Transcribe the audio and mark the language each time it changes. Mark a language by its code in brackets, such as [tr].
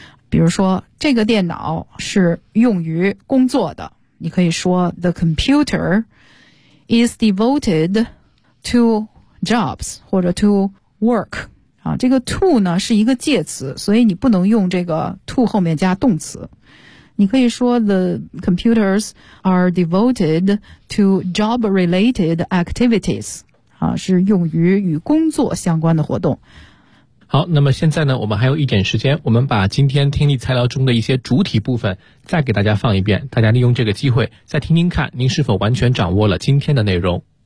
[zh] 比如说，这个电脑是用于工作的。你可以说 [en] the computer is devoted to jobs [zh] 或者 [en] to work。 [zh] 啊，这个 to 呢是一个介词，所以你不能用这个 to 后面加动词。你可以说 [en] the computers are devoted to job related activities。 [zh] 啊，是用于与工作相关的活动。好，那么现在呢，我们还有一点时间，我们把今天听力材料中的一些主体部分再给大家放一遍，大家利用这个机会再听听看，您是否完全掌握了今天的内容。